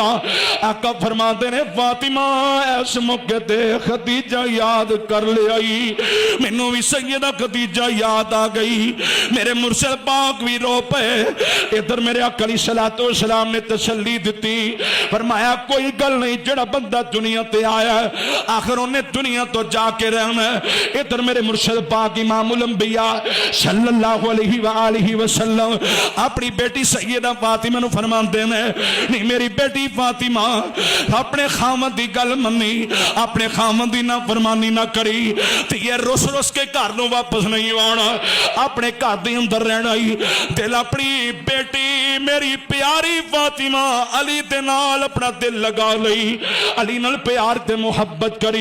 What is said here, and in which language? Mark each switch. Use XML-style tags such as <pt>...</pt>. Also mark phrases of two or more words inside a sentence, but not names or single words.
<pa>ਆਕਾ ਫ਼ਰਮਾਤੇ ਨੇ ਫ਼ਾਤਿਮਾ ਇਸ ਮੌਕੇ ਤੇ ਖ਼ਦੀਜਾ ਯਾਦ ਕਰ ਲਿਆਈ, ਮੈਨੂੰ ਭੀ ਸੱਯਦਾ ਖ਼ਦੀਜਾ ਯਾਦ ਆ ਗਈ, ਮੇਰੇ ਮੁਰਸ਼ਦ ਪਾਕ ਭੀ ਰੋ ਪੈ। ਇਧਰ ਮੇਰੇ ਆਕਾ</pa> <ar>عليه الصلاة والسلام</ar> <pa>ਨੇ ਤਸੱਲੀ ਦਿੱਤੀ, ਫ਼ਰਮਾਇਆ ਕੋਈ ਗੱਲ ਨਹੀਂ, ਜਿਹੜਾ ਬੰਦਾ ਦੁਨੀਆ ਤੇ ਆਇਆ ਆਖ਼ਿਰ ਉਹਨੇ ਦੁਨੀਆ ਤੋਂ ਜਾ ਕੇ ਰਹਿਣਾ। ਇਧਰ ਮੇਰੇ ਮੁਰਸ਼ਦ ਪਾਕ ਇਮਾਮੁਲ ਅੰਬੀਆ</pa> <ar>صلى الله عليه وسلم</ar> <pa>ਆਪਣੀ ਬੇਟੀ ਸੱਯਦਾ ਫ਼ਾਤਿਮਾ ਨੂੰ ਫ਼ਰਮਾਤੇ ਨੇ, ਨਹੀਂ ਮੇਰੀ ਬੇਟੀ ਫ਼ਾਤਿਮਾ ਆਪਣੇ ਖ਼ਾਵੰਦ ਦੀ ਗੱਲ ਮੰਨੀ, ਆਪਣੇ ਖ਼ਾਵੰਦ ਦੀ ਨਾ ਫ਼ਰਮਾਨੀ ਨਾ ਕਰੀ, ਤੇ ਯੇ ਰੁੱਸ ਰੁੱਸ ਕੇ ਘਰ ਨੂੰ ਵਾਪਸ ਨਹੀਂ ਆਣਾ, ਆਪਣੇ ਘਰ ਦੇ ਅੰਦਰ ਰਹਿਣਾ ਹੀ। ਦਿਲ ਆਪਣੀ ਬੇਟੀ ਮੇਰੀ ਪਿਆਰੀ ਫ਼ਾਤਿਮਾ ਅਲੀ ਦੇ ਨਾਲ ਆਪਣਾ ਦਿਲ ਲਗਾ ਲਈ, ਅਲੀ ਨਾਲ ਪਿਆਰ ਤੇ ਮੁਹੱਬਤ ਕਰੀ।</pa>